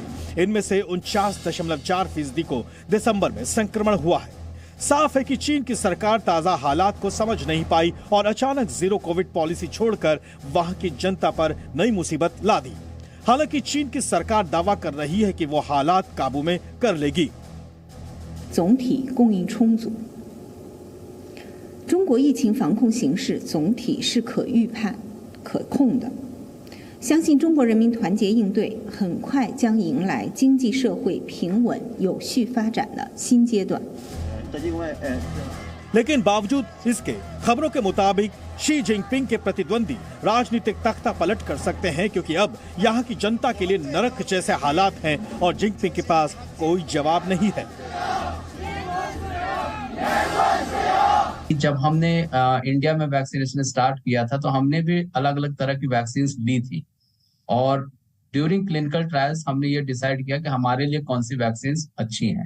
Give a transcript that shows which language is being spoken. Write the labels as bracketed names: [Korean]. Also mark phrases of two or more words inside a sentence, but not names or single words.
[Hindi] इनमें से 49.4% को दिसंबर में संक्रमण हुआ है। साफ है कि चीन की सरकार ताजा हालात को समझ नहीं पाई और अचानक [English] zero COVID policy [Hindi] छोड़कर वहां की जनता पर नई मुसीबत ला दी। हालांकि चीन की सरकार दावा कर रही है कि वो हालात काबू में कर लेगी। [Chinese] 总体供应充足。中国疫情防控形势总体是可预判、可控的，相信中国人民团结应对，很快将迎来经济社会平稳有序发展的新阶段。 [Hindi] लेकिन बावजूद इसके खबरों के मुताबिक शी जिनपिंग के प्रतिद्वंदी राजनीतिक तख्ता पलट कर सकते हैं, क्योंकि अब यहाँ की जनता के लिए नरक जैसे हालात हैं और जिनपिंग के पास कोई जवाब नहीं है। जब हमने इंडिया में [English] vaccination start [Hindi] किया था तो हमने भी अलग अलग तरह की वैक्सीन ली थी और [English] during clinical trials [Hindi] हमने ये डिसाइड किया कि हमारे लिए कौन सी वैक्सीन अच्छी हैं।